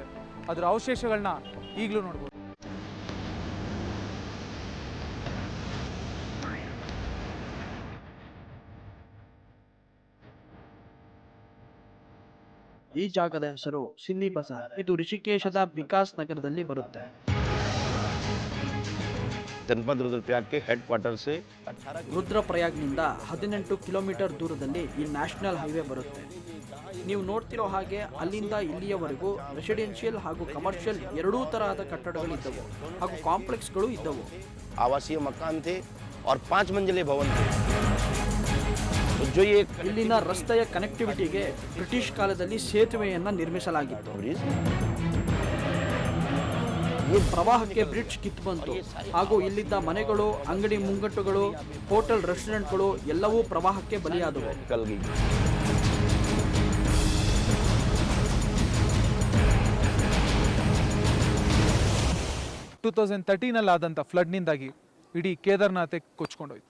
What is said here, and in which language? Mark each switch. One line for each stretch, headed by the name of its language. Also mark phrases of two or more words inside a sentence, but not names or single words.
Kannada: ಅದರ ಅವಶೇಷಗಳನ್ನ ಈಗಲೂ ನೋಡ್ಬೋದು. ಈ ಜಾಗದ ಹೆಸರು ಸಿನ್ನಿ ಬಜಾರ್. ಇದು ಋಷಿಕೇಶದ ವಿಕಾಸ್ ನಗರದಲ್ಲಿ ಬರುತ್ತೆ.
Hindi: जनपद रुद्रप्रयाग के
English: head quarter
Hindi: से
Kannada: ರುದ್ರಪ್ರಯಾಗ್ನಿಂದ 18 ಕಿಲೋಮೀಟರ್ ದೂರದಲ್ಲಿ ಈ
English: national highway
Kannada: ಬರುತ್ತೆ. ನೀವು ನೋಡ್ತಿರೋ ಹಾಗೆ ಅಲ್ಲಿಂದ ಇಲ್ಲಿಯವರೆಗೂ ರೆಸಿಡೆನ್ಷಿಯಲ್ ಹಾಗೂ ಕಮರ್ಷಿಯಲ್ ಎರಡೂ ತರಹದ ಕಟ್ಟಡಗಳಿದ್ದವು ಹಾಗೂ ಕಾಂಪ್ಲೆಕ್ಸ್ಗಳು ಇದ್ದವು.
Hindi: आवासीय मकान थे और 5 मंजिले भवन थे. तो जो ये
Kannada: ಇಲ್ಲಿನ ರಸ್ತೆಯ ಕನೆಕ್ಟಿವಿಟಿಗೆ ಬ್ರಿಟಿಷ್ ಕಾಲದಲ್ಲಿ ಸೇತುವೆಯನ್ನ ನಿರ್ಮಿಸಲಾಗಿತ್ತು. ಈ ಪ್ರವಾಹಕ್ಕೆ ಬ್ರಿಡ್ಜ್ ಕಿತ್ತು ಬಂತು ಹಾಗೂ ಇಲ್ಲಿದ್ದ ಮನೆಗಳು, ಅಂಗಡಿ ಮುಂಗಟ್ಟುಗಳು,
English: hotel, restaurants
Kannada: ಎಲ್ಲವೂ ಪ್ರವಾಹಕ್ಕೆ ಬಲಿಯಾದವು.
Hindi: कल गई
Kannada: 2013 ಆದಂಥ ಫ್ಲಡ್ನಿಂದಾಗಿ ಇಡೀ ಕೇದಾರ್ನಾಥೆ ಕೊಚ್ಕೊಂಡೋಯ್ತು.